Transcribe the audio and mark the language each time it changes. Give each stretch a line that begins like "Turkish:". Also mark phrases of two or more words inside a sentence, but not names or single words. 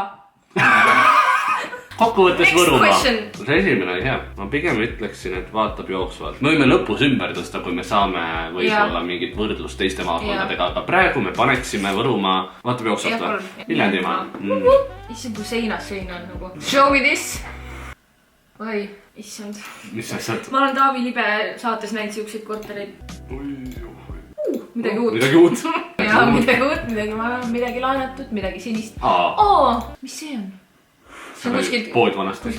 Estonian: Kokkuvõttes Võrumaa. See esimene oli hea. Ma pigem ütleksin, et vaatab jooksvalt. Me võime lõpus ümber tõsta, kui me saame võib-olla mingit võrdlust teiste maakondadega, aga praegu me paneksime Võrumaa vaatab jooksvalt või? Viljandimaa. Issand, kui seinas sein on nagu.
English: Show me this.
Estonian: Oi, issand. Mis asjad? Ma olen Taavi Libe saates näinud siukseid kortereid. Midagi uut. Midagi uut. Ja, midagi uut, midagi laenatud, midagi sinist. Mis see on? See on kuskilt... Pood vanasti.